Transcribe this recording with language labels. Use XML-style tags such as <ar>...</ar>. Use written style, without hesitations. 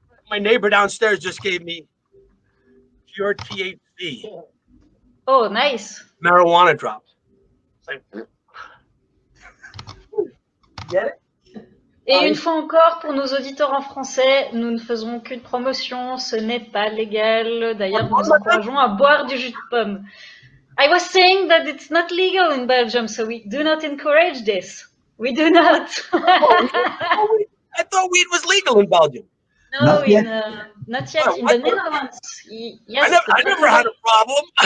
<en>My neighbor downstairs just gave me pure THC. Oh, nice. Marijuana drops. It's like, get it?</en> <fr>Et une fois encore, pour nos auditeurs en français, nous ne faisons aucune promotion, ce n'est pas légal. D'ailleurs, nous vous encourageons à boire du jus de pomme.</fr> <en>I was saying that it's not legal in Belgium, so we do not encourage this. We do not. I thought weed was legal in Belgium. No, Not yet. Not yet. Oh, In what? the Netherlands, yes. I never had a problem.</en>